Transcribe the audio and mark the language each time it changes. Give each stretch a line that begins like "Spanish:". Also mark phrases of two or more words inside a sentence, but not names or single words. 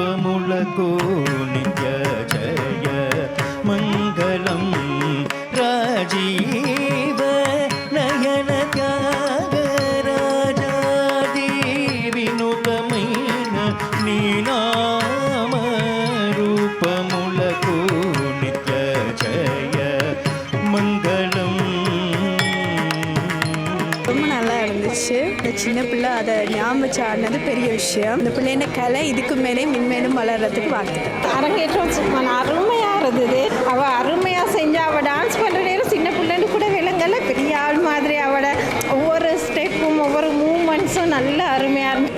Telugu: రూపములకు నిత్య జయ మంగళం రాజీవ నయన త్యాగరాజాది వినుతమైన నీనామ రూపములకు నిత్య జయ మంగళం
Tamil: ரொம்ப நல்லா இருந்துச்சு. இந்த சின்ன பிள்ளை அதை ஞாபகம் வச்சாடினது பெரிய விஷயம். இந்த பிள்ளைன கலை இதுக்கு மேலே மென்மேலும் வளர்கிறதுக்கு வாழ்த்துக்கள். அரங்கேற்றம் அருமையாக இருந்தது. அவள் அருமையாக செஞ்சா. அவள் டான்ஸ் பண்ணுற நேரம் சின்ன பிள்ளைன்னு கூட விலங்கல்ல, பெரிய ஆள் மாதிரி அவளோட ஒவ்வொரு ஸ்டெப்பும் ஒவ்வொரு மூமெண்ட்ஸும் நல்ல அருமையாக இருந்துச்சு.